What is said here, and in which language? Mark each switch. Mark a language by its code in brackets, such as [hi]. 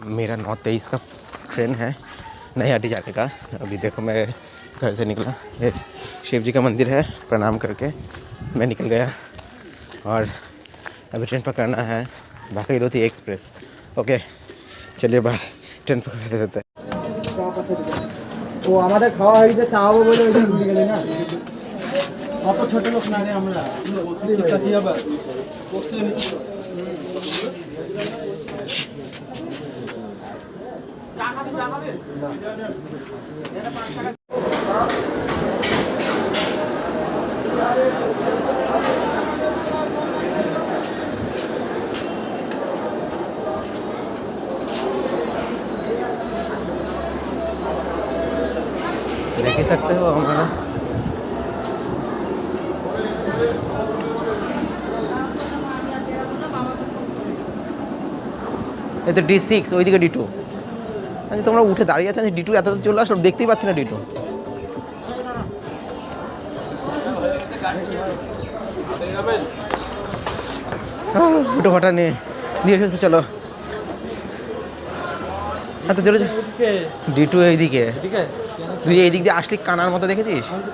[hi] मेरा 9/23 का ट्रेन है नैहाटी जाने का। अभी देखो मैं घर से निकला, ये शिव जी का मंदिर है, प्रणाम करके मैं निकल गया और अभी ट्रेन पकड़ना है भागीरथी एक्सप्रेस। ओके चलिए बाय, ट्रेन पकड़ देते हैं। [bn] ও আমাদের খাওয়া হয়ে গেছে, চাওয়াবো বলে ওইটা ভুলে গেলে না। অত ছোট লোক না রে আমরা, ঠিক আছে আবার [hi] देख ही सकते हो हमारा [bn] এই তো D6, ওইদিকে D2। আচ্ছা তোমরা উঠে দাঁড়িয়ে আছো, D2 এত চলে আসলো, দেখতেই পাচ্ছি না D2। উঠো হটা নিয়ে দিয়ে এসেছে, চলো। এত জোরে D2 এইদিকে, তুই এইদিক দিয়ে আসলি কানার মতো দেখেছিস?